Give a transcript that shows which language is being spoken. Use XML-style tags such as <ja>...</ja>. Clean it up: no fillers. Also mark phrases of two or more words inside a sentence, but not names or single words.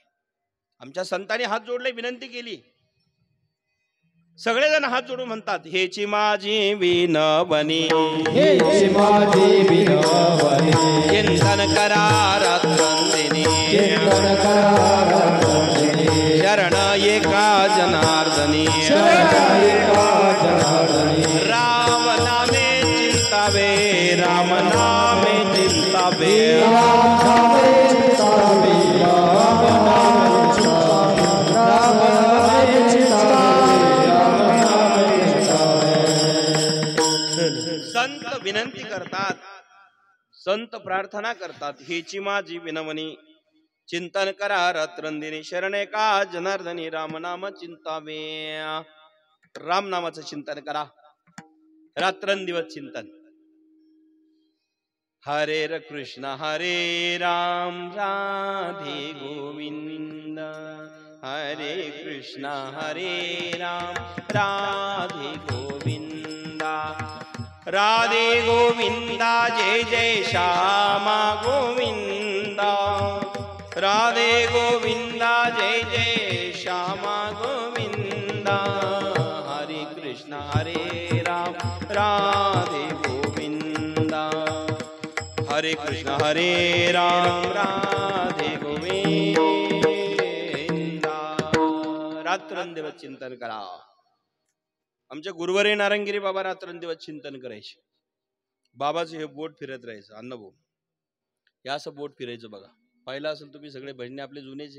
<mr>आमच्या संतांनी हात जोडले, विनंती केली. सगळेजण हात जोडून म्हणतात, हेची माझी विनवणी, हेची माझी विनवणी, चिंतन करा रात्रंदिनी, चिंतन करा रात्रंदिनी, शरण एका जनार्दनी, शरण एका जनार्दनी, राम नामे चिंतावे, राम नामे चिंतावे, राम नामे चिंतावे, राम नामे चिंतावे, राम नामे चिंतावे, राम नामे चिंतावे. संत विनंती करतात, संत प्रार्थना करतात, हेची माझी विनवणी, चिंतन करा रात्रंदिनी, शरण एका जनार्दनी, राम नाम चिंतावे. राम नामाचं चिंतन करा, रात्रंदिवस चिंतन. हरे कृष्ण हरे राम, राधे गोविंद, हरे कृष्ण हरे राम, राधे गोविंदा, राधे गोविंदा, जय जय श्यामा गोविंदा, राधे गोविंदा, जय जय श्यामा गोविंदा, हरे कृष्ण हरे राम, राधे गोविंदा, हरे कृष्ण हरे राम, राधे गोविंदा. रात्रंदिवस चिंतन करा. आमच्या गुरुवारी नारंगिरी बाबा रात्रंदिवस चिंतन करायचे. बाबाचं हे बोट फिरत राहायचं, अण्णाभाऊ हे असं बोट फिरायचं बघा. पाहिलं असेल तुम्ही, सगळे भजने आपले जुनेचे.</mr>